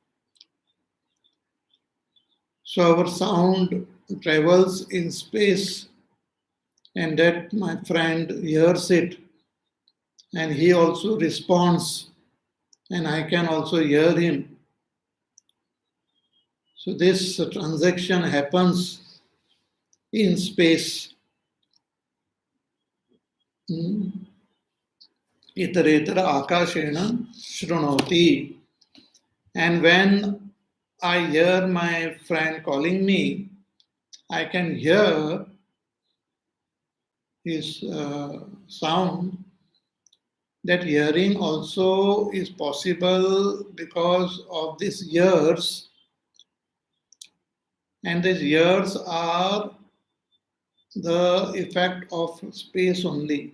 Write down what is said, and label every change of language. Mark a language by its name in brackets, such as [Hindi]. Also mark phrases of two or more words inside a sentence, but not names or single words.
[English] So our sound travels in space, and that my friend hears it, and he also responds, and I can also hear him. So this transaction happens in space. [Sanskrit] इतरेतर आकाशेन शृणोति. [English] And when I hear my friend calling me, I can hear his sound. That hearing also is possible because of these ears, and these ears are the effect of space only.